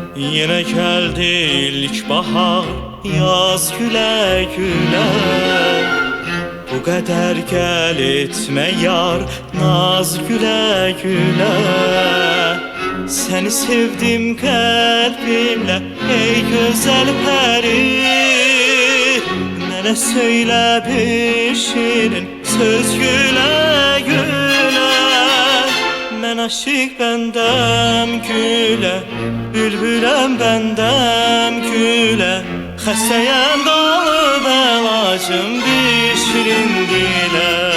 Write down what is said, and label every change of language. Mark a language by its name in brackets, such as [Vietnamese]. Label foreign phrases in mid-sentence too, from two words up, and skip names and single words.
[Turkish] Yine geldi ilk bahar, yaz güle güle. Bu kadar gel etme yar, naz güle güle. Seni sevdim kalbimle ey güzel peri. [Azerbaijani] Mənə söylə bir şirin söz [Turkish] güle güle. [Azerbaijani] Mən aşık bəndəm güle, bülbüləm bəndəm güle. Xəstəyəm qalıb əlacım bir şirin dilə.